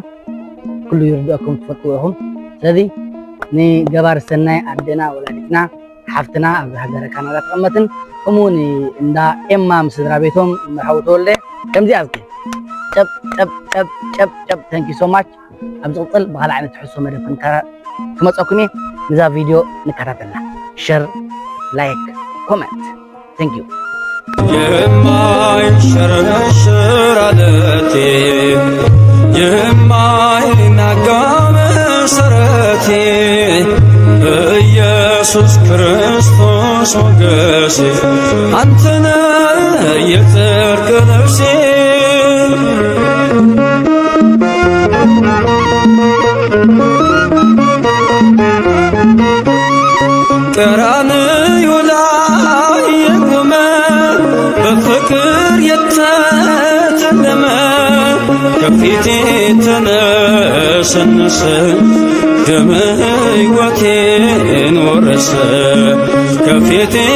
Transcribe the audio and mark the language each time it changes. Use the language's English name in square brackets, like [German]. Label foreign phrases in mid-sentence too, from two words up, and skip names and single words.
[Tigrinya] ኩሉ ይርድአኩም ትፈልጥዎ ኢኹም ስለዚ ንገባር ሰናይ ኣዴና ወላዲትና ሓፍትና ኣብ ሃገረ ካናዳ ተቐመጥን ከምኡውን እንዳ ኤማ ምስ ስድራ ቤቶም መርሓው ተወልደ ከምዚ ኣዝኪ ጨብ ጨብ ጨብ ጨብ ጨብ [English] thank you so much [Tigrinya] ኣብ ዝቕፅል ብካልእ ዓይነት ትሕሶ መደብ ክመፀኩም እየ ነዛ ቪድዮ ንከታተልና [English] share like comment thank you [Amharic] የማይሸረሸር ዓለቴ የማይናጋ መሰረቴ ኢየሱስ ክርስቶስ ሞገሴ አንተነህ የጽድቅ ነፍሴ ቀራንዮ ላይ የቆመ በፍቅር የተተለመ ከፊቴ ተነሰነሰ ደመ ሕይወቴን ወረሰ ከፊቴ